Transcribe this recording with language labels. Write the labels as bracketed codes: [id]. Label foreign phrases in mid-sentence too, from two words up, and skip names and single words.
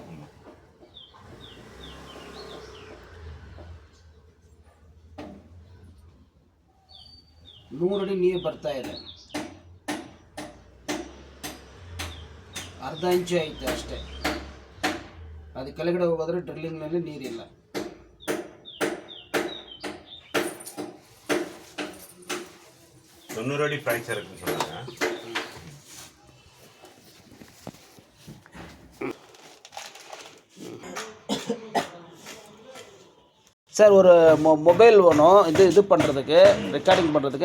[kn] 100 ಅಡಿ ನೀರು ಬರ್ತಾ ಇದೆ. ಅರ್ಧ ಇಂಚು ಐತೆ ಅಷ್ಟೇ. ಅದು ಕೆಳಗಡೆ ಹೋಗೋದ್ರೆ ಡ್ರಿಲ್ಲಿಂಗ್ನಲ್ಲಿ ನೀರಿಲ್ಲ. [ta] அடி ஃப்ராக்சர் இருக்குன்னு சொன்னாங்க. சார் ஒரு மொபைல் வேணும் இது பண்ணுறதுக்கு, ரெக்கார்டிங் பண்ணுறதுக்கு.